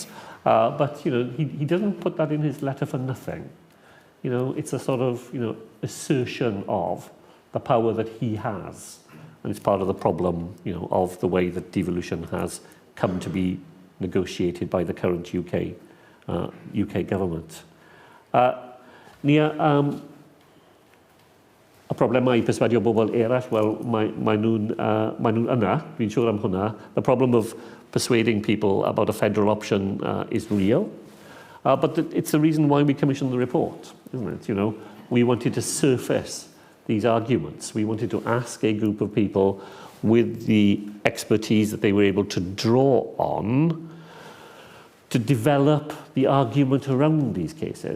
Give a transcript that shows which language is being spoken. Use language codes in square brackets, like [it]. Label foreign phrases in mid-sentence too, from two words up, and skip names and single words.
[en] But he doesn't put that in his letter for nothing. It's a sort of assertion of the power that he has, and it's part of the problem of the way that devolution has come to be negotiated by the current UK government. [cy] Nia, y problemau i perswadio bobl eraill, wel, mae nhw'n yna, dwi'n siŵr am hwnna. [en] The problem of persuading people about a federal option is real. But it's the reason why we commissioned the report, isn't it? We wanted to surface these arguments. We wanted to ask a group of people with the expertise that they were able to draw on to develop the argument around these cases.